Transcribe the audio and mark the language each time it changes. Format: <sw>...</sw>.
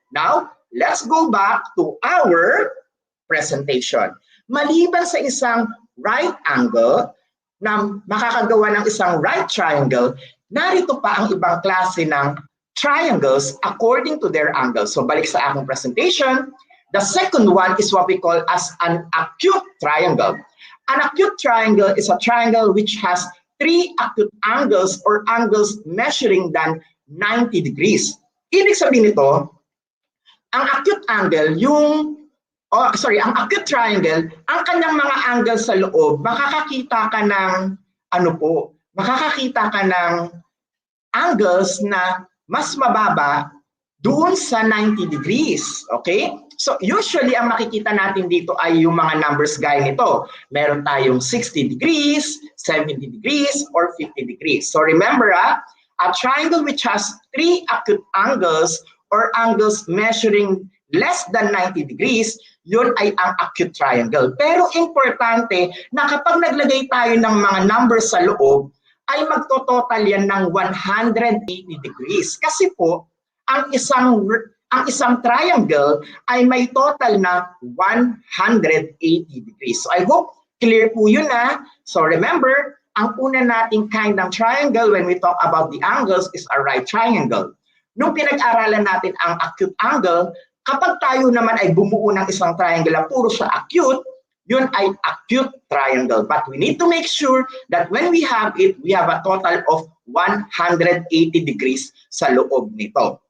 <en>Now, let's go back to our presentation.</en> <tl>Maliban sa isang right angle na makakagawa ng isang right triangle, narito pa ang ibang klase ng</tl> <en>triangles according to their angles.</en> <tl>So balik sa aking presentation,</tl> <en>the second one is what we call as an acute triangle. An acute triangle is a triangle which has three acute angles or angles measuring than 90 degrees.</en> <tl>Ibig sabihin nito, ang acute angle, ang acute triangle, ang kanyang mga angle sa loob, makakakita ka ng makakakita ka ng angles na mas mababa doon sa 90 degrees. Okay? So usually ang makikita natin dito ay yung mga numbers gaya nito. Meron tayong 60 degrees, 70 degrees, or 50 degrees.</tl> <en>So remember, a triangle which has three acute angles or angles measuring less than 90 degrees,</en> <tl>yun ay ang acute triangle. Pero importante na kapag naglagay tayo ng mga numbers sa loob, ay magtototal yan ng 180 degrees. Kasi po, ang isang triangle ay may total na 180 degrees.</tl> <en>So I hope clear po yun na. So remember,</en> <tl>ang una nating</tl> <en>kind ng triangle when we talk about the angles is a right triangle.</en> <tl>Nung pinag-aralan natin ang acute angle, kapag tayo naman ay bumuo ng isang triangle na puro siya acute, yun ay acute triangle.</tl> <en>But we need to make sure that when we have it, we have a total of 180 degrees</en> <tl>sa loob nito.</tl>